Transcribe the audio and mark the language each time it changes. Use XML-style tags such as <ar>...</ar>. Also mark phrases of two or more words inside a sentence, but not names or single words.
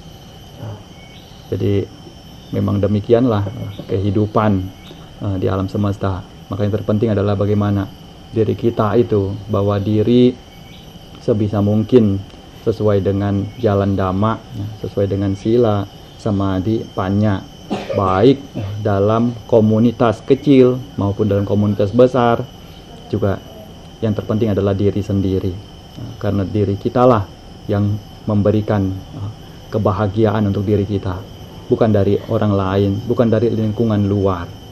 <id>Jadi memang demikianlah kehidupan di alam semesta. Maka yang terpenting adalah bagaimana diri kita itu, bawa diri sebisa mungkin sesuai dengan jalan dhamma, sesuai dengan</id> <pi>sila, samadhi, panya,</pi> <id>baik dalam komunitas kecil maupun dalam komunitas besar. Juga yang terpenting adalah diri sendiri, karena diri kitalah yang memberikan kebahagiaan untuk diri kita, bukan dari orang lain, bukan dari lingkungan luar.</id>